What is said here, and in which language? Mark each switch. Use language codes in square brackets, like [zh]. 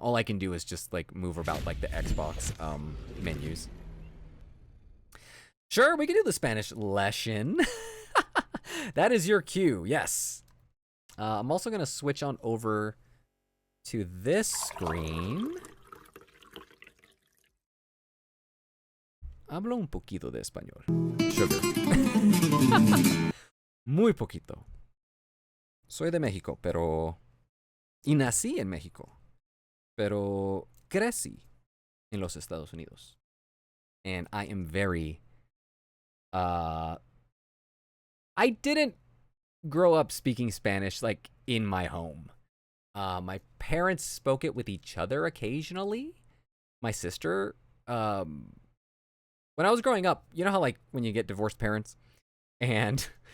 [en] All I can do is just like move about like the Xbox menus. Sure, we can do the Spanish lesson. That is your cue, yes. I'm also gonna switch on over to this screen. [es] Hablo un poquito de español. Sugar. Muy poquito. Soy de México, pero... Y nací en México, pero crecí en los Estados Unidos. [en] And I am very... I didn't grow up speaking Spanish, like, in my home. My parents spoke it with each other occasionally. My sister... when I was growing up, you know how, like, when you get divorced parents? And...